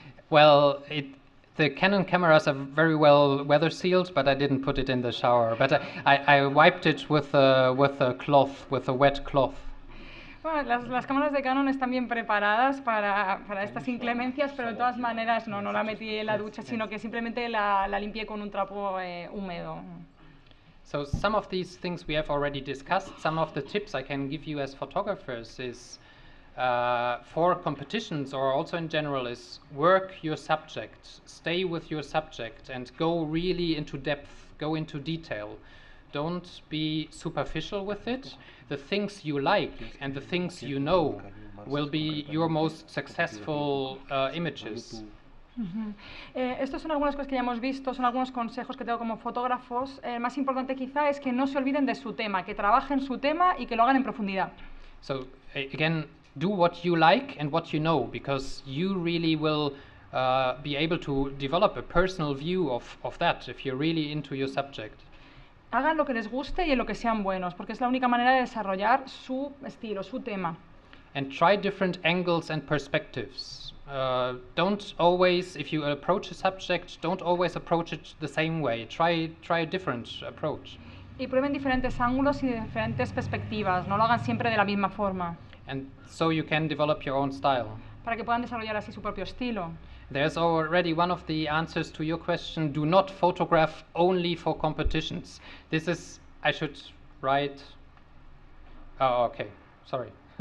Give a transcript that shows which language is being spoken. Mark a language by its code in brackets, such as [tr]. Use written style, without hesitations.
[en] Well, the Canon cameras are very well weather sealed, but I didn't put it in the shower. But I wiped it with a cloth, with a wet cloth. [es] Bueno, las cámaras de Canon están bien preparadas para estas inclemencias, pero de todas maneras no la metí en la ducha, sino que simplemente la limpié con un trapo húmedo. [en] So some of these things we have already discussed. Some of the tips I can give you as photographers is for competitions or also in general is work your subject, stay with your subject and go really into depth, go into detail. Don't be superficial with it. The things you like and the things you know will be your most successful images. [es] Estos son algunas cosas que ya hemos visto, son algunos consejos que tengo como fotógrafos. El más importante quizá es que no se olviden de su tema, que trabajen su tema y que lo hagan en profundidad. [en] So again, do what you like and what you know, because you really will be able to develop a personal view of that if you're really into your subject. [es] Hagan lo que les guste y en lo que sean buenos, porque es la única manera de desarrollar su estilo, su tema. [en] And try different angles and perspectives. Don't always, if you approach a subject, don't always approach it the same way. Try a different approach. [es] Y prueben diferentes ángulos y diferentes perspectivas, no lo hagan siempre de la misma forma. [en] And so you can develop your own style. [es] Para que puedan desarrollar así su propio estilo. [en] There's already one of the answers to your question. Do not photograph only for competitions. This is, I should write, oh, okay, sorry.